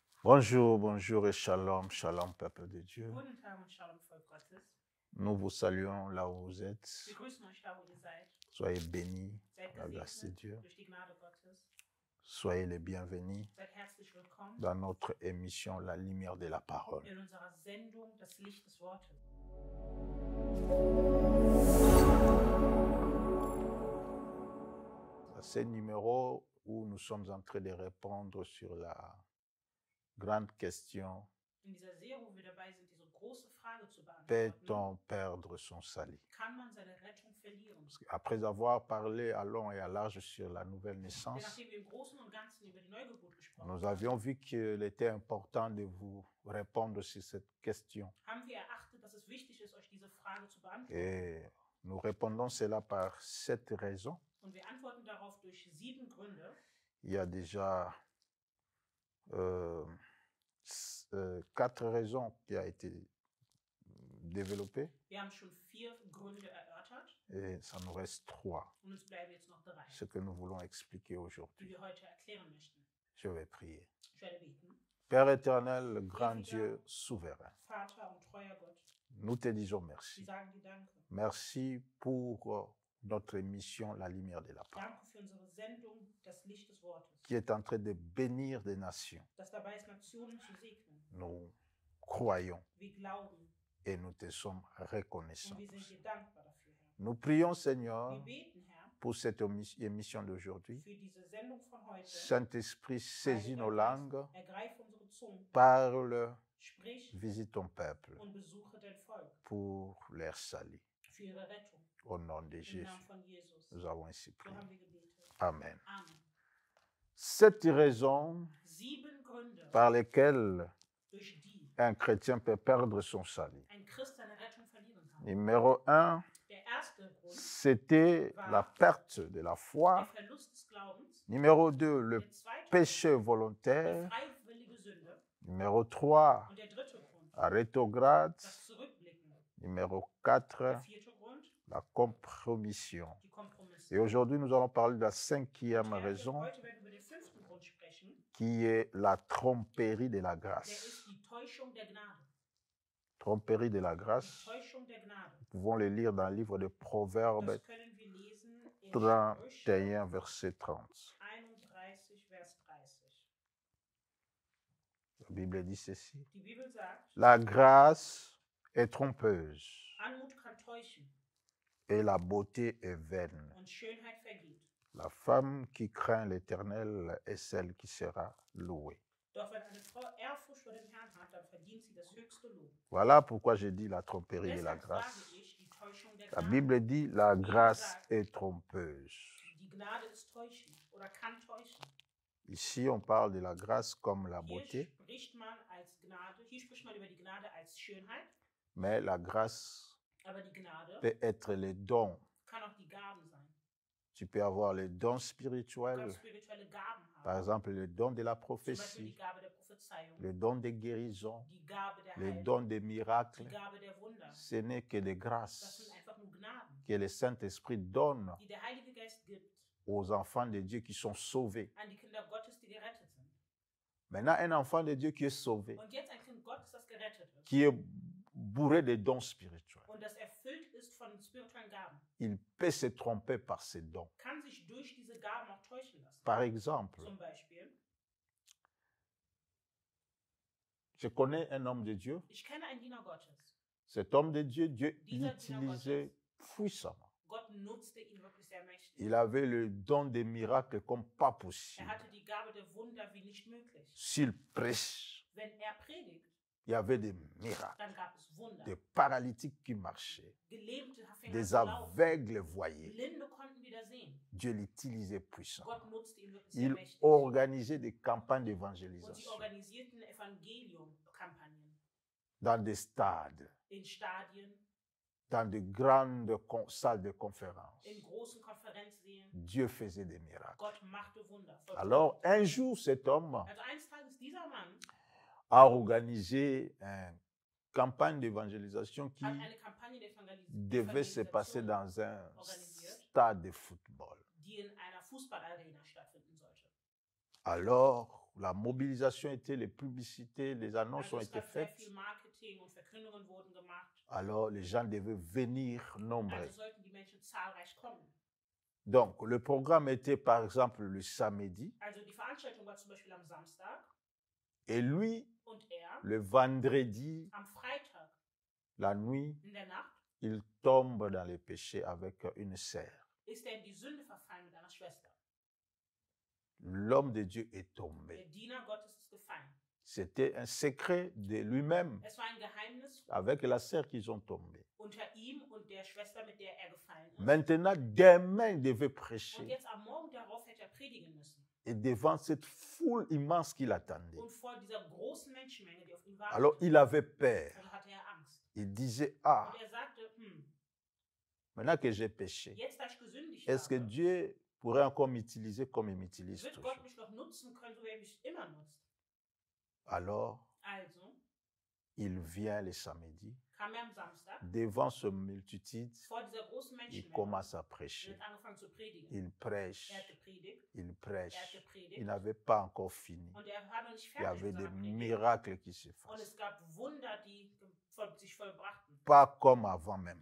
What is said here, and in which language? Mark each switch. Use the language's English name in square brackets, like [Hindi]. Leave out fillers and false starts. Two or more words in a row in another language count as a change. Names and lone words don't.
[French] Bonjour, bonjour et [Hebrew] shalom, shalom, [French] peuple de Dieu. [German] Guten Tag und Shalom, Volk Gottes. [French] Nous vous saluons là où vous êtes. [German] Wir grüßen euch da, wo ihr seid. [French] Soyez bénis [German] Seid [French] par la grâce de [German] gesegnet [French] Dieu. [German] durch die Gnade Gottes. [French] Soyez les bienvenus [German] Seid herzlich willkommen [French] dans notre émission La lumière de la parole. [German] in unserer Sendung Das Licht des Wortes. [French] C'est un numéro où nous sommes en train de répondre sur la grande question: [German] In dieser Serie, wo wir dabei sind, diese große Frage zu beantworten, [French] peut-on perdre son salut? [German] kann man seine Rettung verlieren? [French] Après avoir parlé à long et à large sur la nouvelle [German] Denn [French] naissance, [German] nachdem wir im Großen und Ganzen über die Neugeburt gesprochen [French] nous [German] haben, [French] avions vu qu'il était important de vous répondre sur cette question. [German] haben wir erachtet, dass es wichtig ist, euch diese Frage zu beantworten. [French] Et nous répondons cela par 7 raisons. [German] Und wir antworten darauf durch 7 Gründe. [French] Il y a déjà 4 raisons qui ont été développées [German] Wir haben schon 4 Gründe erörtert [French] et ça nous reste 3, [German] und uns bleiben jetzt noch 3, [French] ce que nous voulons expliquer [German] die [French] aujourd'hui. [German] wir heute erklären möchten. [French] Je vais prier. [German] Ich werde beten. [French] Père éternel, grand Dieu souverain, [German] Vater und treuer Gott, [French] nous te disons [German] wir [French] merci. [German] sagen dir Danke. [French] Merci pour notre émission La lumière de la parole, [German] Danke für unsere Sendung Das Licht des Wortes, [French] qui est en train de bénir des nations. [German] das dabei ist, Nationen zu segnen. [French] Nous croyons [German] Wir glauben [French] et nous te sommes reconnaissants. [German] und wir sind dir dankbar dafür, Herr. [French] Nous prions, Seigneur, [German] Wir beten, Herr, [French] pour cette émission d'aujourd'hui. [German] für diese Sendung von heute. [French] Saint-Esprit, saisis nos langues, [German] Ergreife unsere Zungen, [French] parle, [German] sprich [French] visite ton peuple [German] und besuche dein Volk [French] pour leur salut. [German] für ihre Rettung. [French] Au nom de [German] Im [French] Jésus, [German] Namen von Jesus. [French] nous avons ainsi [German] So [French] prié. [German] haben wir gebetet. [French] Amen. [German] Amen. [French] 7 raisons [German] 7 Gründe, [French] par lesquelles [German] durch die [French] un chrétien peut perdre son salut. [German] ein Christ seine Rettung verlieren kann. [French] Numéro 1, [German] Der erste Grund, [French] c'était la perte de la [German] der [French] foi. [German] Verlust des Glaubens. [French] Numéro 2, le [German] Der zweite [French] péché [German] Grund, die [French] volontaire. [German] freiwillige Sünde. [French] Numéro 3, [German] Und der dritte Grund, [French] rétrograde. [German] das Zurückblicken. [French] Numéro [German] Der [French] 4, [German] vierte Grund, [French] la compromission. [German] die Kompromisse. [French] Et aujourd'hui, nous allons parler de la 5e [German] Heute [French] raison, [German] werden wir über den 5. Grund sprechen. [French] qui est la tromperie de la [German] Der [French] grâce. [German] ist die Täuschung der Gnade. [French] Tromperie de la [German] Die [French] grâce, [German] Täuschung der Gnade. [French] nous pouvons le lire dans le livre de Proverbes [German] Das können wir lesen in Sprüche [French] 31, verset 30. [German] 31, Vers 30. [French] La Bible dit ceci: [German] Die Bibel sagt, [French] la grâce est trompeuse [German] Anmut kann täuschen [French] et la beauté est vaine. [German] und Schönheit vergeht. [French] La femme qui craint l'Éternel est celle qui sera louée. [German] Doch wenn eine Frau Ehrfurcht vor dem Herrn hat, dann verdient sie das höchste Lob. [French] Voilà pourquoi je dis la tromperie de la [German] Deshalb [French] grâce. [German] sage ich, die Täuschung der [French] La [German] Gnade. [French] Bible dit la grâce est trompeuse. [German] Die Gnade ist täuschend oder kann täuschen. [French] Ici, on parle de la grâce comme la [German] Hier [French] beauté, [German] spricht man als Gnade, hier spricht man über die Gnade als Schönheit, [French] mais la grâce [German] aber die Gnade [French] peut être les dons. [German] kann auch die Gaben sein. [French] Tu peux avoir les dons [German] Du [French] spirituels, [German] kannst spirituelle Gaben [French] par [German] haben. [French] exemple le don de la [German] Zum Beispiel die [French] prophétie, [German] Gabe der Prophezeiung, [French] le don de guérison, [German] die Gabe der [French] le [German] Heilung, [French] don des [German] die [French] miracles. [German] Gabe der Wunder. [French] Ce n'est que des [German] Das [French] grâces [German] sind einfach nur Gnaden, [French] que le Saint-Esprit donne [German] die der Heilige Geist gibt [French] aux enfants de Dieu qui sont sauvés. [German] an die Kinder Gottes, die gerettet sind. [French] Maintenant, un enfant de Dieu qui est sauvé, [German] Und jetzt ein Kind Gottes, das gerettet ist [French] qui est bourré de dons spirituels, [German] und das erfüllt ist von spirituellen Gaben, [French] il peut se tromper par ses dons. [German] kann sich durch diese Gaben auch täuschen lassen. [French] Par exemple, [German] Zum Beispiel, [French] je connais un homme de Dieu. [German] ich kenne einen Diener Gottes. [French] Cet homme de Dieu, Dieu [German] Dieser [French] l'utilisait puissamment. [German] Gott nutzte ihn wirklich sehr mächtig. [French] Il avait le don des miracles comme pas possible. [German] Er hatte die Gabe der Wunder wie nicht möglich. [French] S'il prêche, [German] Wenn er predigt, [French] il y avait des miracles, [German] dann gab es Wunder. [French] des paralytiques qui marchaient, [German] Gelähmte fingen an [French] des [German] zu laufen. [French] aveugles voyaient. [German] Blinde konnten wieder sehen. [French] Dieu l'utilisait puissamment. [German] Gott nutzte ihn wirklich sehr [French] Il [German] mächtig. [French] organisait des campagnes [German] Und sie [French] d'évangélisation [German] organisierten Evangelium-Kampagnen [French] dans des stades, [German] in Stadien, [French] dans de grandes salles de conférence. [German] in großen Konferenzsälen. [French] Dieu faisait des miracles. [German] Gott machte Wunder. [French] Alors, un jour, cet homme [German] Also eines Tages dieser Mann [French] a organisé une campagne d'évangélisation qui [German] hat eine Kampagne der [French] devait se passer [German] Evangelisation, [French] dans un [German] organisiert, [French] stade de football. [German] die in einer Fußballarena stattfinden sollte. [French] Alors, la mobilisation était, les publicités, les annonces [German] Also [French] ont [German] es [French] été [German] gab sehr [French] faites. [German] viel Marketing und Verkündungen wurden gemacht. [French] Alors les gens devaient venir nombreux. [German] Also sollten die Menschen zahlreich kommen. [French] Donc le programme était par exemple le samedi [German] Also die Veranstaltung war zum Beispiel am Samstag [French] et lui, [German] und er [French] le vendredi, [German] am Freitag [French] la nuit, [German] in der Nacht [French] il tombe dans les péchés avec une sœur. [German] ist er in die Sünde verfallen mit einer Schwester. [French] L'homme de Dieu est [German] Der [French] tombé. [German] Diener Gottes ist gefallen. [French] C'était un secret de lui-même [German] Es war ein Geheimnis [French] avec la sœur qu'ils ont tombé. [German] unter ihm und der Schwester, mit der er gefallen ist. [French] Maintenant, demain, il devait [German] Und [French] prêcher. [German] jetzt am Morgen darauf hätte er predigen müssen. [French] Et devant cette foule immense qu'il attendait. [German] Und vor dieser großen Menschenmenge, die auf ihn [French] Alors, [German] wartete, [French] il avait peur. [German] also hatte er Angst. [French] Il disait, ah, [German] Und er sagte, [French] maintenant que j'ai péché, [German] jetzt da ich gesündigt [French] est-ce que [German] habe, [French] Dieu pourrait encore m'utiliser comme il m'utilise [German] wird [French] toujours? [German] Gott mich noch nutzen können, so wie er mich immer nutzt. [French] Alors, [German] Also [French] il vient le samedi, [German] kam er am Samstag [French] devant ce multitude, [German] vor dieser großen [French] il [German] Menschenmenge [French] commence à [German] und [French] prêcher. [German] hat angefangen zu predigen. [French] Il prêche, [German] Er hat gepredigt, [French] il [German] er hat [French] prêche. Il [German] gepredigt [French] n'avait pas encore fini. [German] und er war noch nicht [French] Il y [German] fertig [French] avait [German] mit [French] des [German] seiner Predigt. [French] miracles qui se [German] Und [French] passaient. [German] es gab Wunder, die sich vollbrachten. [French] Pas comme avant même.